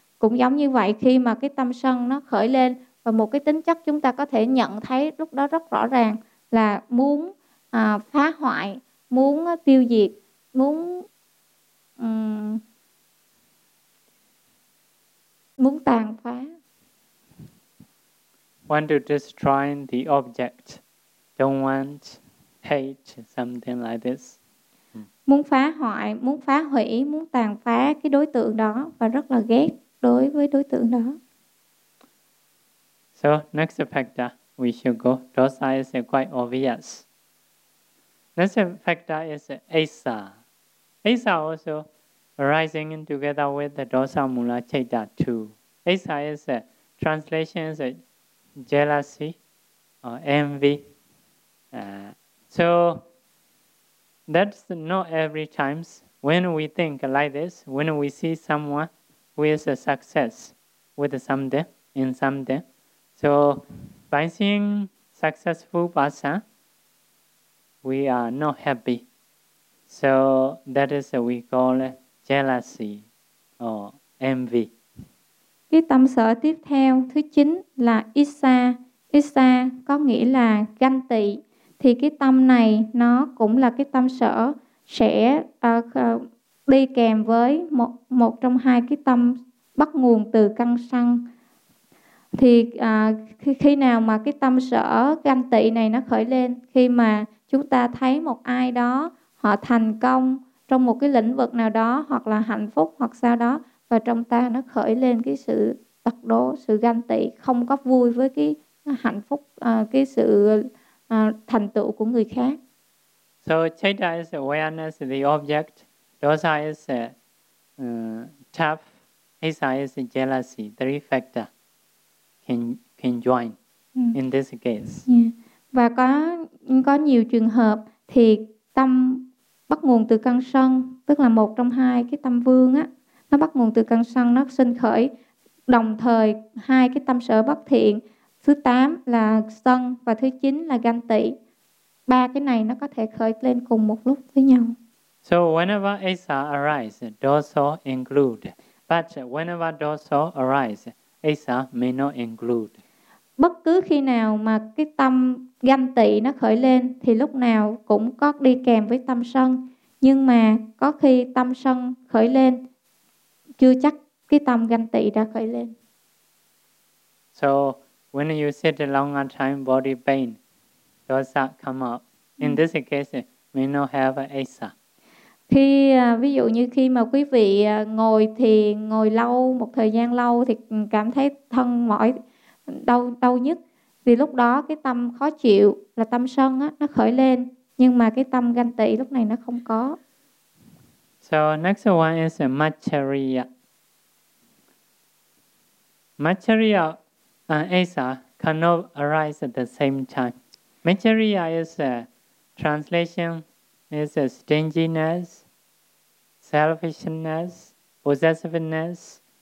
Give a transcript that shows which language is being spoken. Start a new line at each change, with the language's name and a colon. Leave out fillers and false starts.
Vietnamese: Cũng giống như vậy, khi mà cái tâm sân nó khởi lên và một cái tính chất chúng ta có thể nhận thấy lúc đó rất rõ ràng là muốn phá hoại, muốn tiêu diệt, muốn muốn tàn phá.
English: Want to destroy the object. Don't want hate, something like this.
Vietnamese: Muốn phá hoại, muốn phá hủy, muốn tàn phá cái đối tượng đó và rất là ghét đối với đối tượng đó.
English: So, next factor, we should go. Dosa is quite obvious. Next factor is Asa. Asa also arising together with the Dosa Mula Chaita too. Asa is a translation is jealousy or envy. So that's not every time when we think like this, when we see someone who is a success with something in something. So by seeing successful person, we are not happy. So that is what we call jealousy or envy.
Vietnamese: Cái tâm sở tiếp theo, thứ 9 là Issa. Issa có nghĩa là ganh tị. Thì cái tâm này nó cũng là cái tâm sở sẽ đi kèm với một trong hai cái tâm bắt nguồn từ căn sân. Thì khi nào mà cái tâm sở ganh tị này nó khởi lên, khi mà chúng ta thấy một ai đó họ thành công trong một cái lĩnh vực nào đó, hoặc là hạnh phúc hoặc sao đó, và trong ta nó khởi lên cái sự tật đố, sự ganh tị, không có vui với cái hạnh phúc, cái sự thành tựu của người khác.
English: So chaita is awareness of the object, dosa is tough, asa is jealousy. Three factors can join in this case. Yeah.
Vietnamese: Và có nhiều trường hợp thì tâm bắt nguồn từ căn sân, tức là một trong hai cái tâm vương á, nó bắt nguồn từ căn sân, nó sinh khởi đồng thời hai cái tâm sở bất thiện. Thứ 8 là sân và thứ 9 là ganh tị. Ba cái này nó có thể khởi lên cùng một lúc với nhau.
English: So whenever asa arise, dosa include. But whenever dosa arise, asa may not include.
Vietnamese: Bất cứ khi nào mà cái tâm ganh tị nó khởi lên thì lúc nào cũng có đi kèm với tâm sân. Nhưng mà có khi tâm sân khởi lên, chưa chắc cái tâm ganh tị đã khởi lên.
English: So when you sit a longer time, body pain, dosa come up. In this case, may not have asa.
Vietnamese: Khi ví dụ như khi mà quý vị ngồi thiền, ngồi lâu, một thời gian lâu thì cảm thấy thân mỏi, đau nhất, thì lúc đó cái tâm khó chịu là tâm sân á, nó khởi lên, nhưng mà cái tâm ganh tị lúc này nó không có.
English: So next one is Maccariya. Maccariya and asa cannot arise at the same time. Maccariya is a translation is a stinginess, selfishness, possessiveness,